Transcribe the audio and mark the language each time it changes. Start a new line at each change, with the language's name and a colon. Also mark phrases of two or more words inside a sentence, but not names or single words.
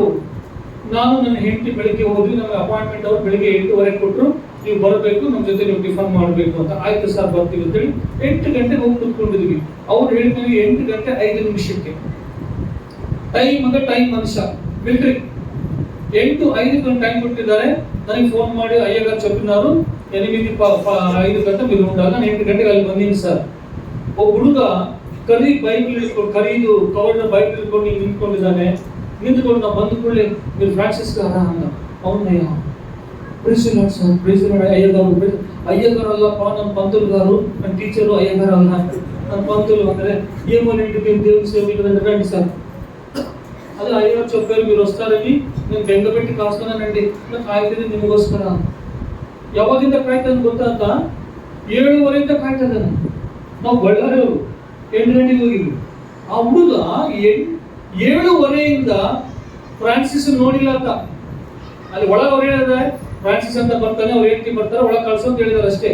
Kannada: ನಾನು ನನ್ನ ಹೆಂಡತಿ ಬೆಳಿಗ್ಗೆ ಹೋದ್ವಿ, ನಮಗೆ ಅಪಾಯಿಂಟ್ಮೆಂಟ್ ಅವ್ರು ಬೆಳಿಗ್ಗೆ 8:30 ಕೊಟ್ಟರು, ನೀವು ಬರಬೇಕು, ನಮ್ಮ ಜೊತೆ ನೀವು ಟಿಫನ್ ಮಾಡಬೇಕು ಅಂತ. ಆಯ್ತು ಸರ್ ಬರ್ತೀವಿ ಅಂತೇಳಿ 8 ಗಂಟೆಗೆ ಹೋಗಿ ಕೂತ್ಕೊಂಡಿದ್ವಿ. ಅವ್ರು ಹೇಳಿದ್ವಿ 8 ಗಂಟೆ 5 ನಿಮಿಷಕ್ಕೆ. ಟೈಮ್ ಮನುಷ್ಯ ಮಿಲ್ಟ್ರಿ 8:05 ಟೈಮ್ ಕೊಟ್ಟಿದ್ದಾರೆ. ನನಗೆ ಫೋನ್ ಮಾಡಿ,
Telugu: అయ్యగార్ చెప్పినారు 8:05 గంటె మీరు ఉండాలి,
Kannada: ನಾನು 8 ಗಂಟೆಗೆ ಅಲ್ಲಿ ಬಂದೀನಿ ಸರ್. ಒಬ್ಬ ಹುಡುಗ ಕರಿ ಬೈಬಲ್ ಹಿಡ್ಕೊಂಡು, ಕರೀದು ಕವರ್ನ ಬೈಬಲ್ ಹಿಡ್ಕೊಂಡು ನಿಂತ್ಕೊಂಡಿದ್ದಾನೆ. ನಿಂತ್ಕೊಂಡು ನಾವು ಬಂದ ಕೂಡಲೇ
Telugu: మీరు ఫ్రాన్సిస్ గారా
Kannada: ಅಂದ. ಅವನಯ್ಯ ಪ್ರಿನ್ಸಿಪಲ್ ಸರ್, ಪ್ರಿನ್ಸಿಪಲ್ ಅಯ್ಯಗಾರು ಅಲ್ಲಪ್ಪ, ನನ್ನ
Telugu: పంతులు గారు,
Kannada: ನನ್ನ ಟೀಚರು ಅಯ್ಯಗಾರು ಅಲ್ಲ, ನನ್ನ పంతులు ಅಂದರೆ
Telugu: ఏమో ఇంటికి దేవుని సేవకులు రండి సార్. అదే అయ్యగారు చెప్పారు మీరు వస్తారని, నేను బెంగపెట్టి కాస్తున్నానండి, నాకు
Kannada: ಕಾಯ್ತಿದೆ ನಿಮಗೋಸ್ಕರ. ಯಾವಾಗಿಂದ ಕಾಯ್ತಾನೆ ಗೊತ್ತಾತ? 7:30 ಕಾಯ್ತಾ ಇದ್ದಾನೆ. ನಾವು ಬಳ್ಳಾರಿಯವರು 8 ಗಂಟೆಗೆ ಹೋಗಿದ್ವಿ. ಆ ಹುಡುಗ 7:30 ಫ್ರಾನ್ಸಿಸ್ ನೋಡಿಲ್ಲ ಅಂತ. ಅಲ್ಲಿ ಒಳಗೆ ಅವ್ರು ಹೇಳಿದ್ರೆ ಫ್ರಾನ್ಸಿಸ್ ಅಂತ ಬರ್ತಾನೆ, ಅವ್ರು ಹೇಳ್ತಿ ಬರ್ತಾರೆ, ಒಳಗೆ ಕಳ್ಸೋ ಅಂತ ಹೇಳಿದಾರೆ ಅಷ್ಟೇ.